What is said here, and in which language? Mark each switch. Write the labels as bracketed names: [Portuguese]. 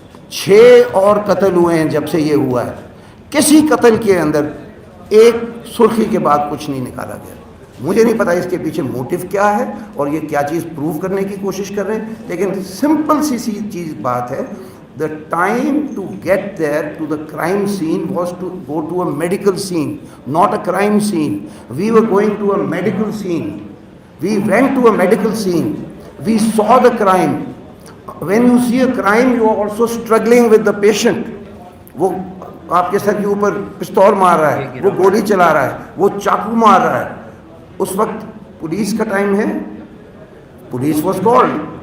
[Urdu] 6 اور قتل ہوئے ہیں جب سے یہ ہوا ہے. کسی قتل کے اندر ایک سرخی کے بعد کچھ نہیں نکالا گیا. مجھے نہیں پتا اس کے پیچھے موٹو کیا ہے اور یہ کیا چیز پروو کرنے کی کوشش کر رہے ہیں, لیکن سمپل سی چیز بات ہے. [English] The time to get there to the crime scene was to go to a medical scene, not a crime scene. We were going to a medical scene. We went to a medical scene. We saw the crime. When you see a crime, you are also struggling with the patient. [Urdu] وہ آپ کے سر کے اوپر پستول مار رہا ہے, وہ گولی چلا رہا ہے, وہ چاقو مار رہا ہے. اس وقت پولیس کا ٹائم ہے. [English] Police was called.